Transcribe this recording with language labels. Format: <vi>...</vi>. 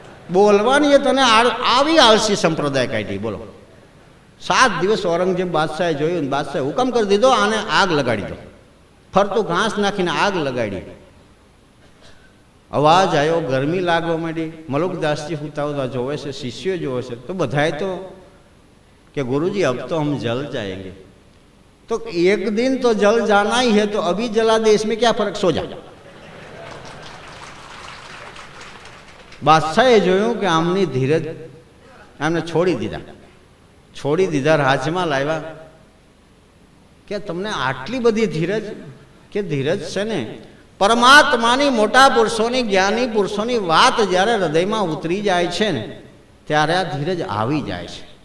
<gu>બોલવાની તને આવી આળસી સંપ્રદાય કાઢી. બોલો, 7 દિવસ ઔરંગઝેબ બાદશાહે જોયું, બાદશાહે હુકમ કરી દીધો આને આગ લગાડી દો. ફરતું ઘાસ નાખીને આગ લગાડી. અવાજ આવ્યો, ગરમી લાગવા માંડી. મલુકદાસજી સુતા હોતા જોવે છે, શિષ્યો જોવે છે, તો બધાએ તો કે ગુરુજી</gu> <hi>अब तो हम जल जाएंगे. तो एक दिन तो जल जाना ही है, तो अभी जला दे, इसमें क्या फर्क, सो जा.</hi> <gu>બાદશાહે જોયું કે આમની ધીરજ, આમને છોડી દીધા, રાજમાં લાવ્યા. કે તમને આટલી બધી ધીરજ, કે ધીરજ છે ને પરમાત્માની, મોટા પુરુષોની, જ્ઞાની પુરુષોની વાત જ્યારે હૃદયમાં ઉતરી જાય છે ને ત્યારે આ ધીરજ આવી જાય છે.</gu>